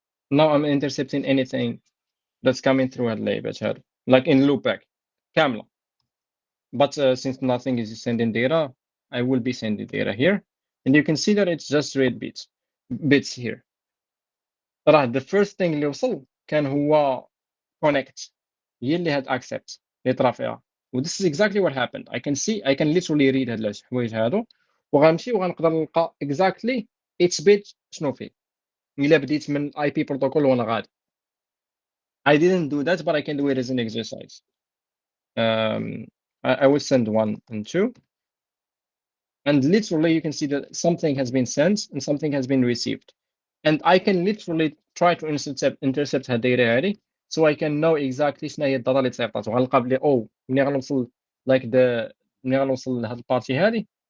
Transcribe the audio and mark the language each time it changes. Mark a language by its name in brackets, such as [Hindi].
[English] Now I'm intercepting anything that's coming through [Arabic] هاد باش هادو, [English] like in loopback كاملة. But since nothing is sending data, I will be sending data here, and you can see that it's just read bits here. [Arabic] راه [English] the first thing [Arabic] اللي وصل كان هو connect, هي اللي [English] had accept [Arabic] اللي طرا فيها. [English] This is exactly what happened. I can literally read [Arabic] هاد الحوايج هادو وغنمشي وغنقدر نلقى [English] exactly each bit [Arabic] شنو فيه إلا بديت من IP protocol وانا غادي. [English] I didn't do that, but I can do it as an exercise. I will send 1 and 2, and literally you can see that something has been sent and something has been received, and I can literally try to intercept her data هذه, so I can know exactly [Arabic] شنو هي الداتا اللي تصيفطات وغنلقى بلي ملي غنوصل ملي غنوصل لهاد البارتي هذه